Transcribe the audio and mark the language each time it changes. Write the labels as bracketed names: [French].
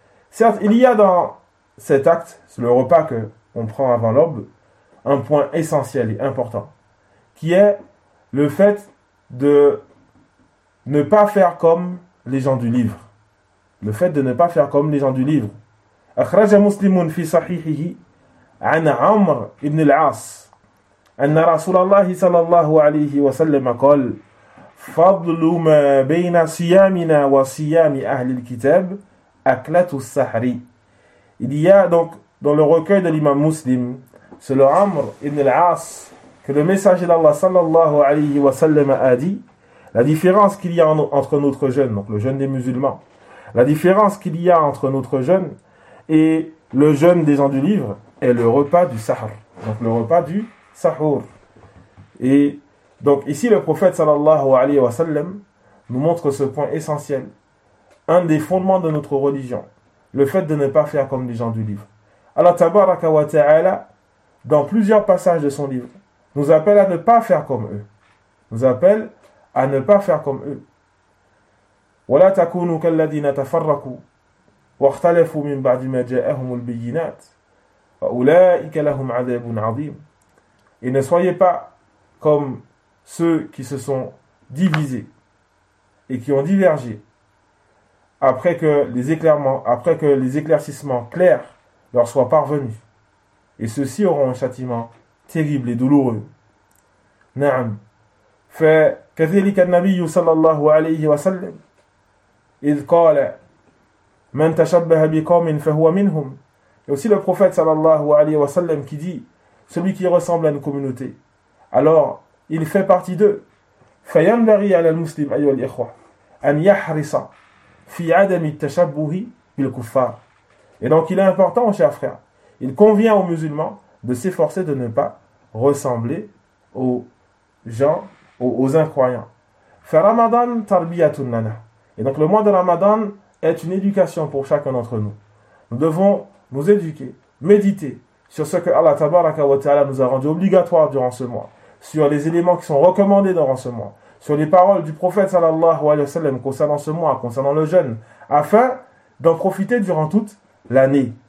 [French] Certes, il y a dans cet acte, c'est le repas que on prend avant l'aube, un point essentiel et important, qui est le fait de ne pas faire comme les gens du livre. Le fait de ne pas faire comme les gens du livre. [Arabic] أخرج مسلم في صحيحه عن عمر بن العاص أن رسول الله صلى الله عليه وسلم قال فضل ما بين صيامنا وصيام أهل الكتاب أكلة السحر. [French] Il y a donc dans le recueil de l'imam muslim, selon Amr ibn al-As, que le messager d'Allah صلى الله عليه وسلم a dit: la différence qu'il y a entre notre jeûne, donc le jeûne des musulmans, la différence qu'il y a entre notre jeûne et le jeûne des gens du livre est le repas du sahur. Donc le repas du sahur. Et donc ici, le prophète sallallahu alayhi wa sallam nous montre ce point essentiel. Un des fondements de notre religion, le fait de ne pas faire comme les gens du livre. Allah tabaraka wa ta'ala, dans plusieurs passages de son livre, nous appelle à ne pas faire comme eux. Nous appelle à ne pas faire comme eux. [Arabic] ولا تكونوا كالذين تفرقوا واختلفوا من بعد ما جاءهم البينات فأولئك لهم عذاب عظيم. [French] Et ne soyez pas comme ceux qui se sont divisés et qui ont divergé après que les éclaircissements clairs leur soient parvenus. Et ceux-ci auront un châtiment terrible et douloureux. [Arabic] نعم. فكذلك النبي صلى الله عليه وسلم إذ قال من تشبه بقوم فهو منهم. [French] Et aussi le prophète صلى الله عليه وسلم qui dit: celui qui ressemble à une communauté, alors il fait partie d'eux. [Arabic] فينبغي على المسلم أيها الإخوة أن يحرص في عدم التشبه بالكفار. [French] Et donc il est important, chers frères, il convient aux musulmans de s'efforcer de ne pas ressembler aux gens, aux incroyants. [Arabic] Fa Ramadan tarbiyatun lana. [French] Et donc le mois de Ramadan est une éducation pour chacun d'entre nous. Nous devons nous éduquer, méditer sur ce que Allah tabaraka wa ta'ala nous a rendu obligatoire durant ce mois, sur les éléments qui sont recommandés durant ce mois, sur les paroles du prophète sallallahu alayhi wa sallam concernant ce mois, concernant le jeûne, afin d'en profiter durant toute l'année.